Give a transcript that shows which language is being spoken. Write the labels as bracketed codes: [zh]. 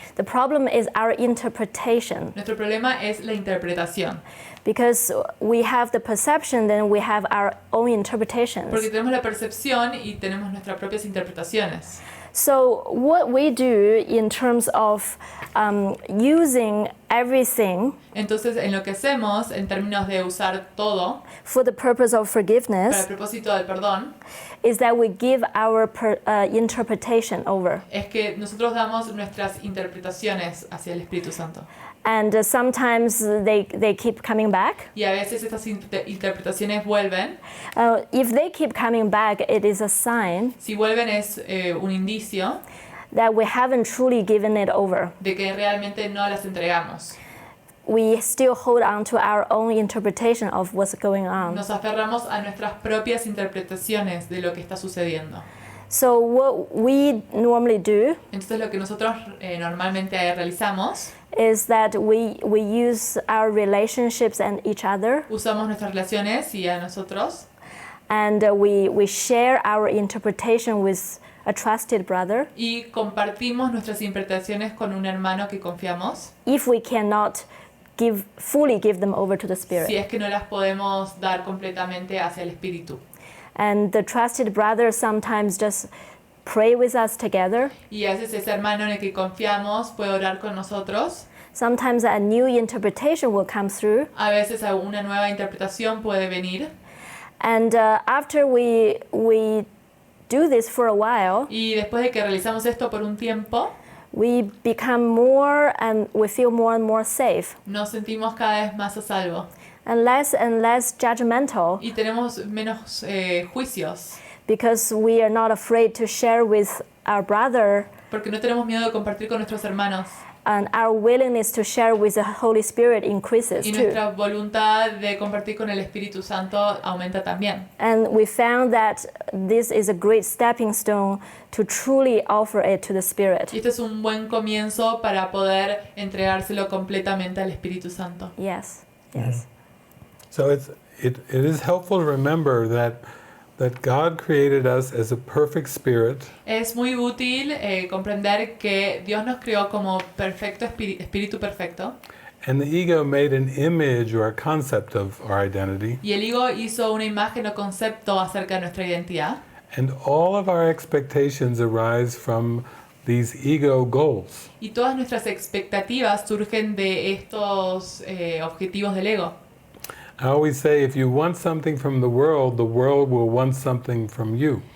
[en] The problem is our interpretation, [es] Nuestro problema es la interpretación. [en] because we have the perception, then we have our own interpretations. [es] Porque tenemos la percepción y tenemos nuestras propias interpretaciones. [en] So what we do in terms of using everything [es] Entonces, en lo que hacemos, en términos de usar todo [en] for the purpose of [es] para el [en] forgiveness, [es] propósito del perdón, [en] is that we give our interpretation over. [es] es que nosotros damos nuestras interpretaciones hacia el Espíritu Santo. [en] And sometimes they keep coming back. [es] Y a veces estas interpretaciones vuelven. [en] If they keep coming back, it is a sign [es] Si vuelven es un indicio [en] that we haven't truly given it over. [es] de que realmente no las entregamos. [en] We still hold on to our own interpretation of what's going on. [es] Nos aferramos a nuestras propias interpretaciones de lo que está sucediendo. [en] So what we normally do [es] Entonces lo que nosotros normalmente realizamos, [en] is that we use our relationships and each other, [es] usamos nuestras relaciones y a nosotros, [en] and we share our interpretation with a trusted brother [es] y compartimos nuestras interpretaciones con un hermano que confiamos, [en] if we cannot fully give them over to the Spirit. [es] si es que no las podemos dar completamente hacia el Espíritu. [en] And the trusted brother sometimes just pray with us together. [es] Y a veces ese hermano en el que confiamos puede orar con nosotros. [en] Sometimes a new interpretation will come through. [es] A veces una nueva interpretación puede venir. [en] And after we do this for a while, [es] Y después de que realizamos esto por un tiempo, [en] we become more and we feel more and more safe [es] nos sentimos cada vez más a salvo. [en] and less judgmental, [es] Y tenemos menos juicios. [en] because we are not afraid to share with our brother, [es] Porque no tenemos miedo de compartir con nuestros hermanos. [en] and our willingness to share with the Holy Spirit increases [es] Y [en] too. [es] nuestra voluntad de compartir con el Espíritu Santo aumenta también. [en] And we found that this is a great stepping stone to truly offer it to the Spirit. [es] Y este es un buen comienzo para poder entregárselo completamente al Espíritu Santo. [en] Yes, yes. So it is helpful to remember that God created us as a perfect spirit, [es] Es muy útil comprender que Dios nos creó como perfecto espíritu perfecto, [en] and the ego made an image or a concept of our identity, [es] y el ego hizo una imagen o concepto acerca de nuestra identidad, [en] and all of our expectations arise from these ego goals. [es] y todas nuestras expectativas surgen de estos objetivos del ego. [en] I always say if you want something from the world will want something from you.